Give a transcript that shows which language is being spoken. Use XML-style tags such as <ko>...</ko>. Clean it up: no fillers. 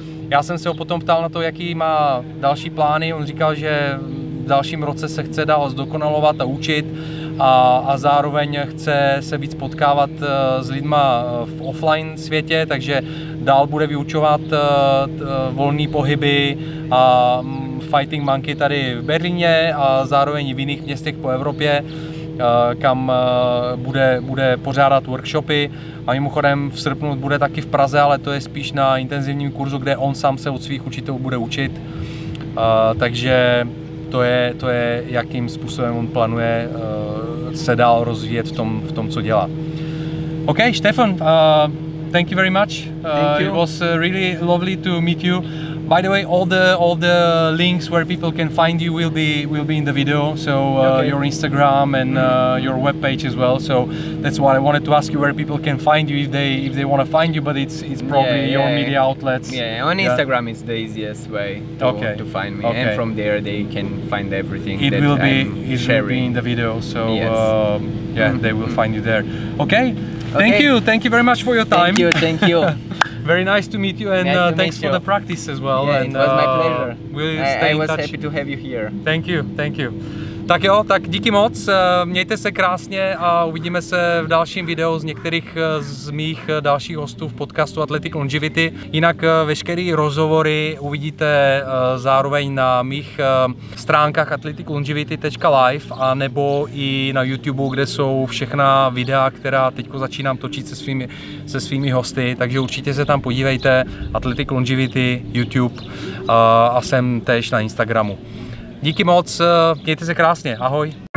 <cs>Já jsem se ho potom ptal na to, jaký má další plány. On říkal, že v dalším roce se chce dál zdokonalovat a učit a zároveň chce se víc potkávat s lidma v offline světě, takže dál bude vyučovat volné pohyby a Fighting Monkey tady v Berlíně a zároveň v jiných městech po Evropě, kam bude pořádat workshopy. A mimochodem v srpnu bude taky v Praze, ale to je spíš na intenzivním kurzu, kde on sám se od svých učitelů bude učit. Takže to je jakým způsobem on plánuje se dál rozvíjet v tom, co dělá.</cs> <en>Okay, Stefan, thank you very much. It was really lovely to meet you. By the way, all the links where people can find you will be in the video. So your Instagram and your webpage as well. So that's why I wanted to ask you where people can find you if they want to find you. But it's probably your media outlets. Yeah, on Instagram is the easiest way to find me, and from there they can find everything. It will be in the video. So they will find you there. Okay. Thank you very much for your time. Thank you. Very nice to meet you, and thanks for the practice as well. Yeah, it was my pleasure. We'll stay in touch. I was happy to have you here. Thank you.</en> <cs>Tak jo, tak díky moc, mějte se krásně a uvidíme se v dalším videu z některých z mých dalších hostů v podcastu Athletic Longevity. Jinak veškeré rozhovory uvidíte zároveň na mých stránkách athleticlongevity.live a nebo i na YouTube, kde jsou všechna videa, která teďko začínám točit se svými hosty, takže určitě se tam podívejte, Athletic Longevity, YouTube a jsem též na Instagramu. Díky moc, mějte se krásně, ahoj.</cs>